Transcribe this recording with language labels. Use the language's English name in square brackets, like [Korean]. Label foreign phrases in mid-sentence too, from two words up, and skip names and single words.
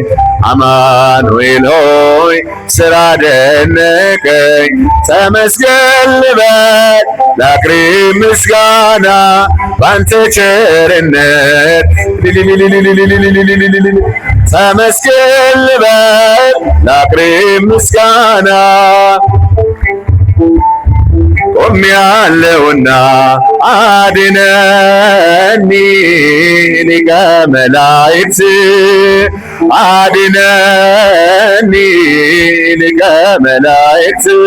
[Amharic] አማኑኤል ሆይ ስራ ደነቀኝ። ተመስገን ልበል ላቅርብ ምስጋና ባንተ ቸርነት ተመስገን ልበል ላቅርብ ምስጋና ቆሜያለሁና [Geez] አድነኒ ሊቀ መላእክት አድነኒ ሊቀ መላእክት